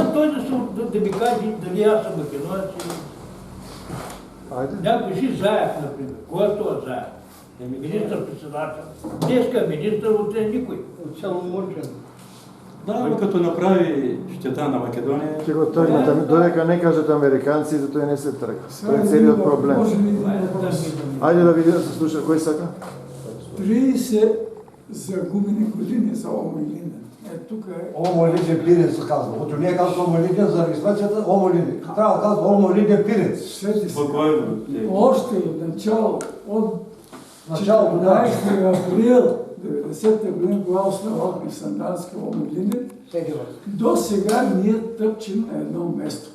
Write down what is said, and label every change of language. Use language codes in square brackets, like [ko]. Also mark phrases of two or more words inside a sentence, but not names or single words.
[bg] Кога той да ми каже дали аз съм македонец? Айде. Някой си Заев, например. Кой е това Заев? Министър-председател. Днеска министър, утре никой. От цяло Мурчен. Да, като направи щета на Македония. [mk] Ќе го тргнат, додека не кажат американците, тој не се тргна. Тоа е целиот проблем. [bg] Може ли един въпрос? [mk] Ајде да видим, да се слуша, кој сака? [bg] 30 загубени години за Омолинен. Тук е... Омолинен Пирец се казва. Ото не е казва Омолинен за регистрацията, Омолинен. Трябва да казва Омолинен Пирец. Спокойно. Още от начало, от 14 април 90-та година, когато основахме Сандански Омолинен, до сега ние тъпчем на едно место.